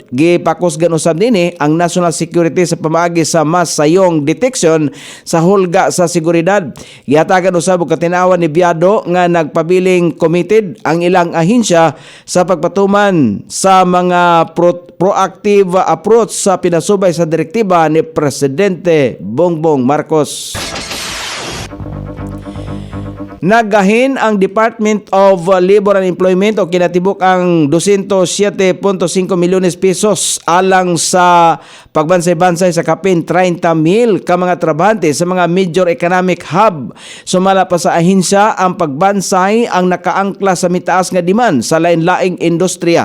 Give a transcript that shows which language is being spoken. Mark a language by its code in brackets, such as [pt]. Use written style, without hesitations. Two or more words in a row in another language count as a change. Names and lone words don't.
[ceb] Gipakusgan usab dinhi ang [en] National Security [ceb] sa pamaagi sa mas sayong detection sa hulga sa seguridad. Gihatagan usab og katinawan ni Biado nga nagpabiling committed ang ilang ahensya sa pagpatuman sa mga [en] proactive approach [ceb] sa pinasubay sa direktiba ni Presidente Bongbong Marcos. Nagahin ang Department of Labor and Employment o kinatibuk ang 207.5 milyones pesos alang sa pagbansay-bansay sa kapin 30,000 ka mga trabahante sa mga [en] major economic hub. [ceb] Sumala pa sa ahensya ang pagbansay ang nakaangkla sa mitaas nga demand sa lain-laing industriya.